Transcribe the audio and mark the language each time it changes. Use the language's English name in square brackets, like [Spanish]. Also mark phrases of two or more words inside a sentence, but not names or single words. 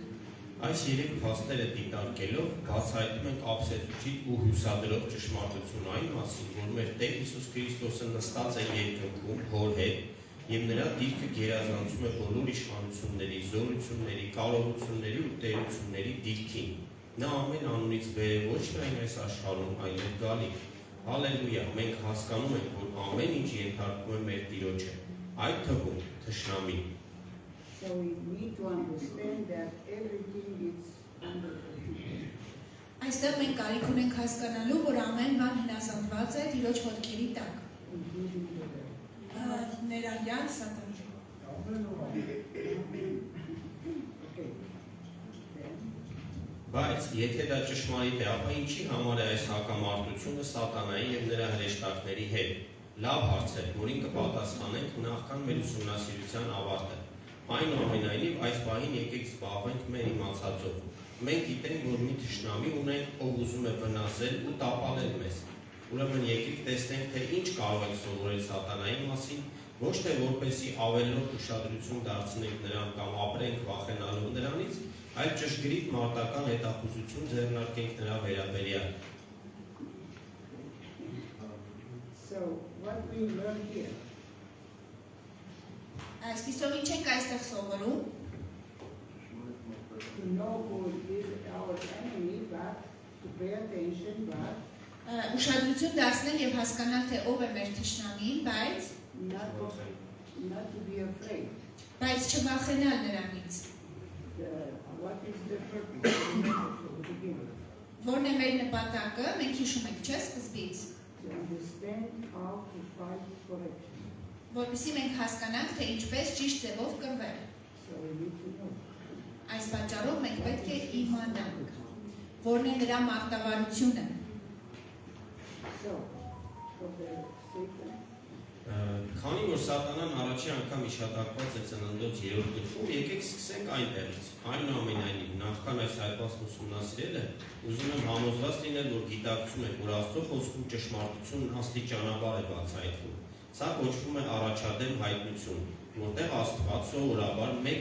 [Armenian] Այս երեք փաստերը դիտարկելով բացահայտում ենք ապսեցուցիչ ու հուսադրող ճշմարտություն այն մասին, որ մեր Տեր Հիսուս Քրիստոսը նստած է երկնքում Հոր հետ եւ նրա դիրքը գերազանցում է բոլոր իշխանությունների, զորությունների, կարողությունների ու տերությունների դիրքին։ Նա ամեն անունից վեր է ոչ միայն այս աշխարհում, այլև գալիք։ Հալելույա, մենք հասկանում ենք, որ ամեն ինչ ենթարկվում է մեր Տիրոջը, այդ թվում թշնամին։ [English] So we need to understand that everything is under control. [Armenian] Այստեղ մենք կարիք ունենք հասկանալու, որ ամեն բան հնազանդված է Տիրոջ ոտքերի տակ։ [English] Including the devil. [Armenian] Ներառյալ Սատանան։ [English] Okay. Then, [Armenian] Բայց եթե դա ճշմարիտ է, ապա ինչի համար է այս հակամարտությունը Սատանայի եւ նրա հրեշտակների հետ։ Լավ հարց է, որին կպատասխանենք նախքան մեր ուսումնասիրության ավարտը։ Այնուամենայնիվ այս պահին եկեք զբաղվենք մեր իմացածով։ Մենք գիտենք, որ մի թշնամի ունենք, ով ուզում է վնասել ու տապալել մեզ։ Ուրեմն եկեք տեսնենք, թե ինչ կարող ենք սովորել սատանայի մասին, ոչ թե որպեսզի ավելորդ ուշադրություն դարձնենք նրան կամ ապրենք վախենալով նրանից, այլ ճշգրիտ մարտական հետախուզություն ձեռնարկենք նրա վերաբերյալ։ [English] So, what we learn here, [Armenian] Այսպիսով ինչ ենք այստեղ սովորում, [English] to know who is our enemy, but to pay attention, but [Armenian] ուշադրություն դարձնել եւ հասկանալ, թե ով է մեր թշնամին, [English] not to be afraid. [Armenian] բայց չվախենալ նրանից։ [English] What is the purpose of the beginning? [Armenian] Որն է մեր նպատակը, մենք հիշում ենք, չէ՞, սկզբից, [English] To understand how to fight correction. [Armenian] որպեսզի մենք հասկանանք, թե ինչպես ճիշտ ձևով կռվել։ [English] So we need to know. [Armenian] Այս պատճառով մենք պետք է իմանանք, որն է նրա մարտավարությունը։ [English] So, for the Satan, [Armenian] Քանի որ սատանան առաջի անգամ իշտակված է ծննդոց 3-րդ գլխում, եկեք սկսենք այնտեղից։ Այնուամենայնիվ, նախքան այս հայտնվածն ուսումնասիրելը, ուզում եմ համոզված լինել, որ գիտակցում եք, որ Աստծո խոսքում ճշմարտությունն աստիճանաբար է բացահայտվում։ Սա կոչվում է առաջադեմ հայտնություն, որտեղ Աստված սովորաբար մեկ